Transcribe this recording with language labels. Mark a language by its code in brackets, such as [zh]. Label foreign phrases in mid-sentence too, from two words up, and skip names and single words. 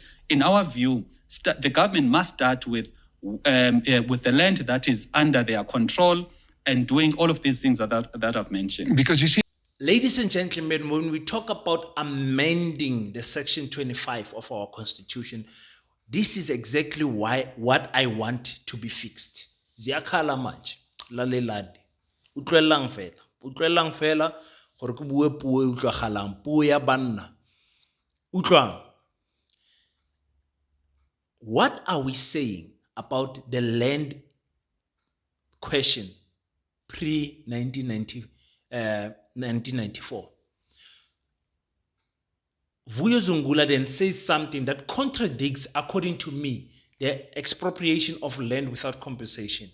[en] In our view, the government must start with the land that is under their control and doing all of these things that I've mentioned. Because you see, Ladies and gentlemen, when we talk about amending the Section 25 of our Constitution, this is exactly what I want to be fixed. [zu] Ziyakhala manje, lalelani. [tn] Utlwellang fela, gore ke bue puo e utlwagalang, puo ya banna. Utlwang. [en] What are we saying about the land question pre-1994? Vuyo Zungula then says something that contradicts, according to me, the expropriation of land without compensation.